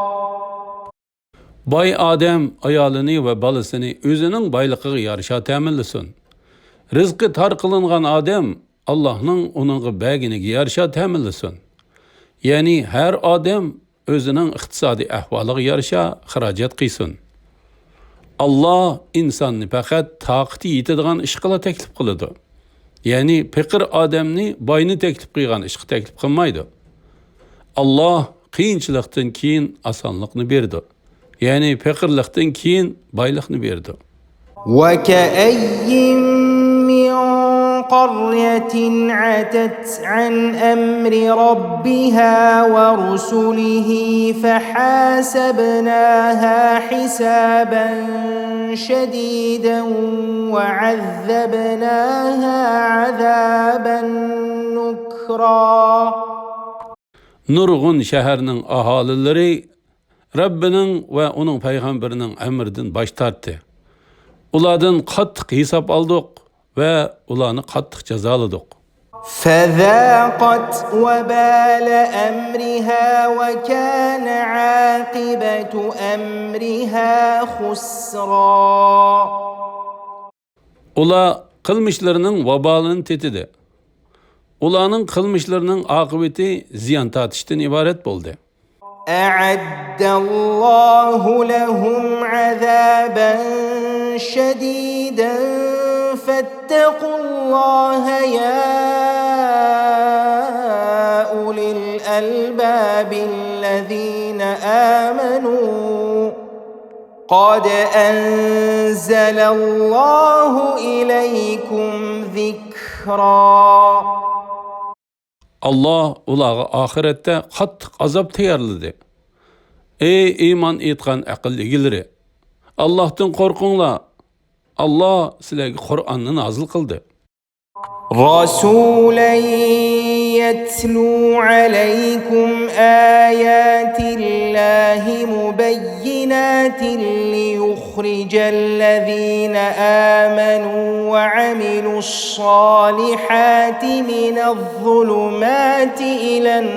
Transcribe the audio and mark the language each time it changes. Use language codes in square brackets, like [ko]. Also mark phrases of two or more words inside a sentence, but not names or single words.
[uz] Boy odam ayolini va bolasini o'zining boyligiga yarasha ta'minlasin. Rizqi tor qilingan odam Allohning uningga berganiga yarasha ta'minlasin. Ya'ni har odam o'zining iqtisodiy ahvoliga yarasha xarajat qilsin. Alloh insonni faqat toqati yetadigan ish qila taklif qiladi. Ya'ni faqir odamni boyni taklif qilgan ishga taklif qilmaydi. Alloh qiyinchilikdan keyin osonlikni berdi. Ya'ni faqirlikdan keyin boylikni berdi. [ar] وكأي من قرية عتت عن أمر ربها ورسله فحاسبناها حسابا شديدا وعذبناها عذابا نكرا. [uz] Nurg'un shaharning aholileri Rabbining va uning payg'ambarining amridan bosh tortdi. Ulardan qattiq hisob oldik va ularni qattiq jazoladik. [ar] فذاقت وبال أمرها وكان عاقبة أمرها خسرا. [uz] Ular qilmishlarining vabolini tetidi. Ularning qilmishlarining oqibati ziyon tortishdan iborat bo'ldi. [ar] أعد الله لهم عذابا شديدا فاتقوا الله يا أولي الألباب الذين آمنوا قد أنزل الله إليكم ذكرا. [uz] Allah ularga oxiratda qattiq azob tayyorladi. Ey iymon etgan aql egilari, Allohdan qo'rqinglar. Allah sizlarga Qur'onni nozil qildi. [ar] رسولا يتلو عليكم آيات الله مبينات ليخرج الذين آمنوا وعملوا الصالحات من الظلمات إلى